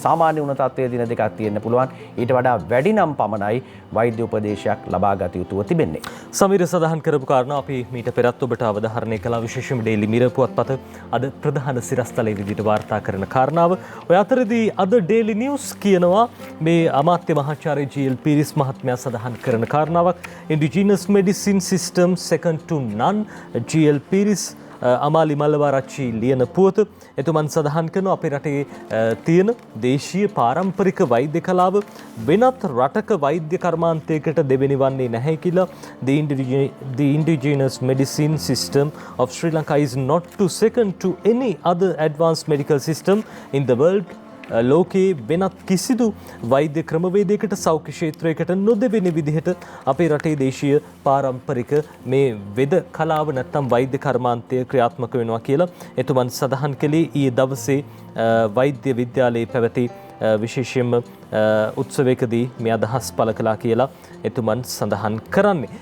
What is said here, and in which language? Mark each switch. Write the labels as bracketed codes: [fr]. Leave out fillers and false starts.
[si] සාමාන්‍ය වුණ තත්ත්වයේ දින 2ක් තියෙන්න පුළුවන්. ඊට වඩා වැඩි නම් පමණයි වෛද්‍ය උපදේශයක් ලබා ගත යුතුව තිබෙන්නේ. සමීර සඳහන් කරපු කාරණා අපි මීට පෙරත් ඔබට අවධාරණය කළා. විශේෂයෙන්ම Daily Mirror පුවත්පත අද ප්‍රධාන සිරස්තලයේ විදිහට වාර්තා කරන කාරණාව. ඔය අතරදී අද Daily News කියනවා මේ අමාත්‍ය මහාචාර්ය ජී.එල්. පීරිස් මහත්මයා සඳහන් කරන කාරණාවක්. [en] Indigenous medicine system second to none. [si] G.L.. Peiris Amali Mallawarachchi ලියන පුවත. එතුමන් සඳහන් කරන අපේ රටේ තියෙන දේශීය පාරම්පරික වෛද්‍ය කලාව වෙනත් රටක වෛද්‍ය කර්මාන්තයකට දෙවෙනි වන්නේ නැහැ කියලා. [en] The indigenous medicine system of Sri Lanka is not to second to any other advanced medical system in the world. [si] ලෝකයේ වෙනත් කිසිදු වෛද්‍ය ක්‍රමවේදයකට සෞඛ්‍ය ක්ෂේත්‍රයකට නොදෙවෙන විදිහට අපේ රටේ දේශීය පාරම්පරික මේ වෙද කලාව නැත්තම් වෛද්‍ය කර්මාන්තය ක්‍රියාත්මක වෙනවා කියලා එතුමන් සඳහන් කළේ ඊයේ දවසේ වෛද්‍ය විද්‍යාලයේ පැවති විශේෂයෙන්ම උත්සවයකදී මේ අදහස් පළ කළා කියලා එතුමන් සඳහන් කරන්නේ.